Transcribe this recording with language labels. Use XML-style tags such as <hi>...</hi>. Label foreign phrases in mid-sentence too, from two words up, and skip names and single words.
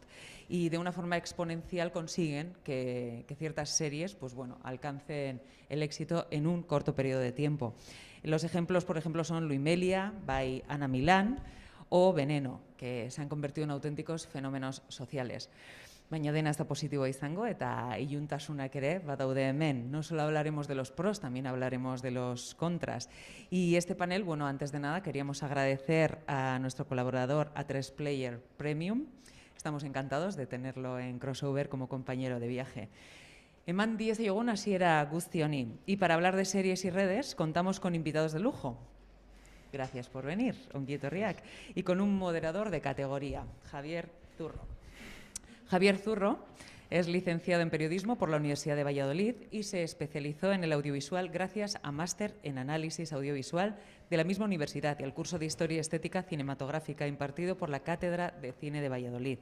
<es>Y de una forma exponencial consiguen que ciertas series pues bueno, alcancen el éxito en un corto periodo de tiempo. Los ejemplos, por ejemplo, son Luimelia, by Ana Milán o Veneno, que se han convertido en auténticos fenómenos sociales.</es> <eu>Baina dena ez da positiboa izango eta iluntasunak ere badaude hemen.</eu> <es>No solo hablaremos de los pros, también hablaremos de los contras. Y este panel, bueno, antes de nada queríamos agradecer a nuestro colaborador A3 Player Premium. Estamos encantados de tenerlo en Crossover como compañero de viaje.</es> <eu>Eman diezaiogun hasiera guzti honi.</eu> <es>Y para hablar de series y redes contamos con invitados de lujo. Gracias por venir,</es> <eu>ongi etorriak.</eu> <es>Y con un moderador de categoría, Javier Zurro. Javier Zurro es licenciado en Periodismo por la Universidad de Valladolid y se especializó en el audiovisual gracias a máster en Análisis Audiovisual de la misma universidad y al curso de Historia y Estética Cinematográfica impartido por la Cátedra de Cine de Valladolid.</es>